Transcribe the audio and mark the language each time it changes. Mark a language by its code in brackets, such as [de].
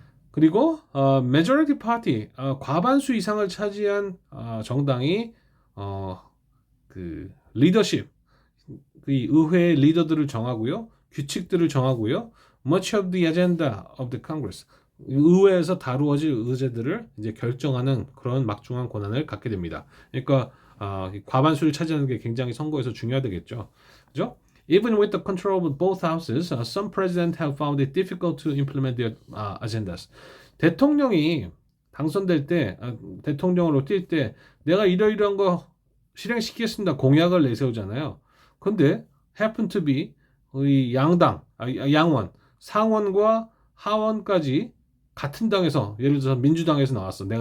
[ko] 그리고 majority party 과반수 이상을 차지한 정당이 리더십 이 의회의 리더들을 정하고요. 규칙들을 정하고요. [en] much of the agenda of the Congress [ko] 의회에서 다루어질 의제들을 이제 결정하는 그런 막중한 권한을 갖게 됩니다. 그러니까 과반수를 차지하는 게 굉장히 선거에서 중요하겠죠. 그죠? [en] Even with the control of both houses, some presidents have found it difficult to implement their agendas. [ko] 대통령이 당선될 때, 대통령으로 뛸 때, 내가 이러이러한 거 실행시키겠습니다. 공약을 내세우잖아요. 근데 [en] happen to be [ko] 이 양원, 상원과 하원까지 같은 당에서 예를 들어서 민주당에서 나왔어.